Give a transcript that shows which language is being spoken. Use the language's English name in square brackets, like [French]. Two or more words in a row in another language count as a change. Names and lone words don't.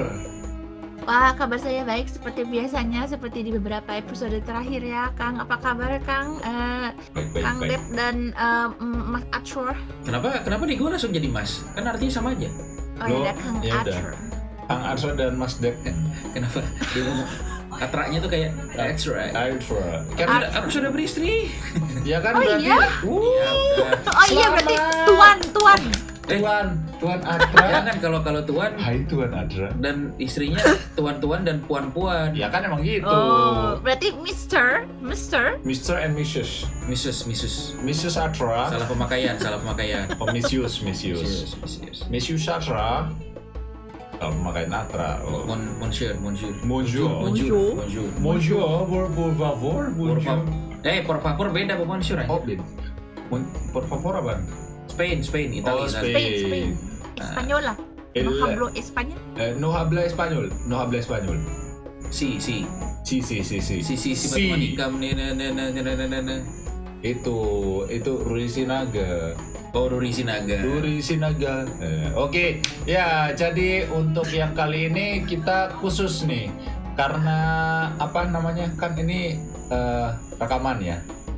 [Indonesian] Wah, kabar saya baik seperti biasanya, seperti di beberapa episode terakhir ya, Kang. Apa kabar, Kang? Kang Baik. Dep dan Mas Atsur. Kenapa nih gue langsung jadi Mas? Kan artinya sama aja. Oh, Loh, ada Kang ya udah. Atsur. Kang Arso dan Mas Dek. Kenapa dia ngomong katraknya tuh kayak [English] that's right. [Indonesian] Arso. Kan aku sudah beristri. Ya kan Oh, berarti. iya? Ya udah. Oh iya, berarti Selamat. tuan. Tuan Adra. Jangan kalau tuan Hai Tuan Adra. dan istrinya tuan-tuan dan puan-puan. Ya kan emang gitu. Oh, berarti Mr. [English] Mr. and Mrs. Mrs. Adra. [Indonesian] Salah pemakaian. [English] Oh, Mrs. Mrs. Adra. [Indonesian] Kalau pemakaian Adra. Oh. [French] Monsieur. Bonjour. [Spanish] Por favor. [French] Bonjour. [Spanish] Por favor [Indonesian] beda apa monsieur? Oh, [Spanish] por favor [Indonesian] apa? Spain, Italia. [Spanish] Spain. Española. No hablo español. No habla español. Si Sí. [Indonesian] matematika. Itu Ruri Sinaga. Oh, Ruri Sinaga. Oke, ya jadi untuk yang kali ini kita khusus nih karena apa namanya kan ini rekaman ya.